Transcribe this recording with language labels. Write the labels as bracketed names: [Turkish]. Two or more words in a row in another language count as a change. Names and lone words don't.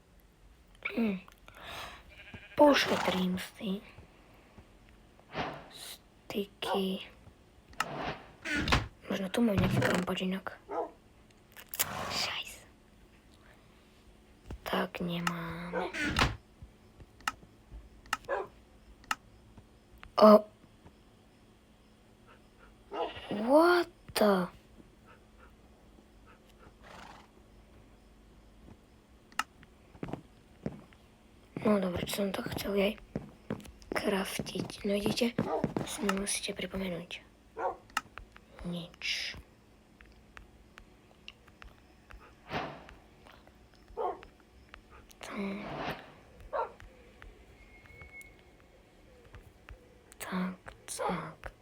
[Slovak] Pošetrím si. Styky. Možno tu mám nejaký krompáč inak. Šajs. Tak nemáme. [English] What the? [Slovak] No dobre, čo som to chcel aj kraftiť. No idete, si mi musíte pripomenúť. Nič. Tak.